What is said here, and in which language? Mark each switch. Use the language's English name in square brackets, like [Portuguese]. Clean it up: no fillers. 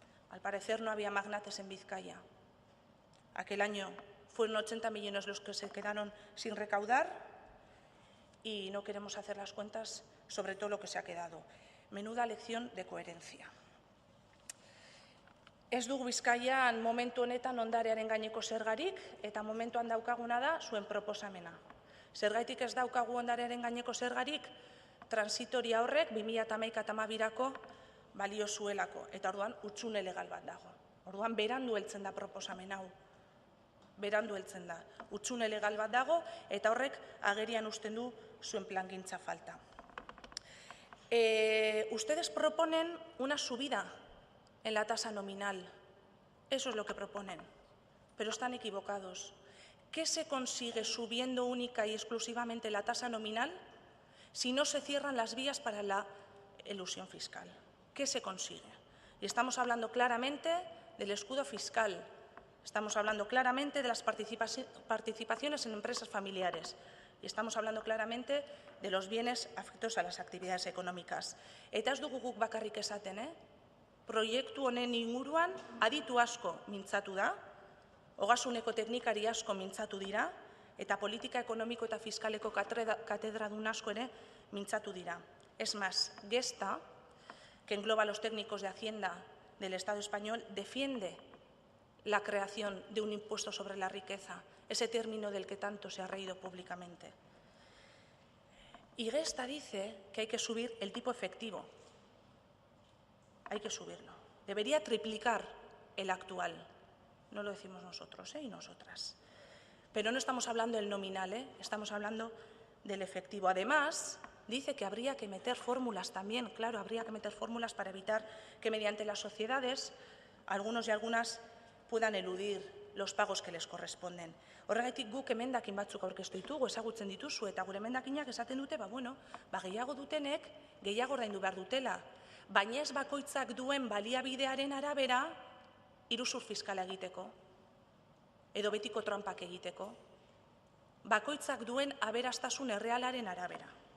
[Spanish] Al parecer no había magnates en Vizcaya. Aquel año fueron 80 millones los que se quedaron sin recaudar y no queremos hacer las cuentas sobre todo lo que se ha quedado. Menuda lección de coherencia. [Basque] Ez dugu Bizkaian momentu honetan ondarearen gaineko zergarik, eta momentuan daukaguna da zuen proposamena. Zergaitik ez daukagu ondarearen gaineko zergarik, transitoria horrek 2011-2012 balio zuelako, eta orduan hutsune legal bat dago. Orduan berandu heltzen da proposamen hau. Berandu heltzen da. Hutsune legal bat dago, eta horrek agerian uzten du zuen plangintza falta. [Spanish] Ustedes proponen una subida en la tasa nominal. Eso es lo que proponen, pero están equivocados. ¿Qué se consigue subiendo única y exclusivamente la tasa nominal si no se cierran las vías para la elusión fiscal? ¿Qué se consigue? Y estamos hablando claramente del escudo fiscal, estamos hablando claramente de las participaciones en empresas familiares y estamos hablando claramente de los bienes afectos a las actividades económicas. [Basque] Eta ez dugu guk bakarrik esaten, proiektu honen inguruan aditu asko mintzatu da, ogasuneko teknikari asko mintzatu dira, eta politika ekonomiko eta fiskaleko katedradun asko ere mintzatu dira. [Spanish] Es más, Gesta, que engloba a los técnicos de Hacienda del Estado español, defiende la creación de un impuesto sobre la riqueza, ese término del que tanto se ha reído públicamente. Y Gesta dice que hay que subir el tipo efectivo. Hay que subirlo. Debería triplicar el actual. No lo decimos nosotros y nosotras. Pero no estamos hablando del nominal, estamos hablando del efectivo. Además, dice que habría que meter fórmulas también. Claro, habría que meter fórmulas para evitar que mediante las sociedades algunos y algunas puedan eludir los pagos que les corresponden. [Basque] Horregatik guk emendakin batzuk aurkeztu ditugu, ezagutzen dituzu, eta gure emendakinak esaten dute, gehiago dutenek gehiago ordaindu behar dutela. Baina ez bakoitzak duen baliabidearen arabera iruzur fiskala egiteko. edo betiko trampak egiteko, bakoitzak duen aberastasun errealaren arabera.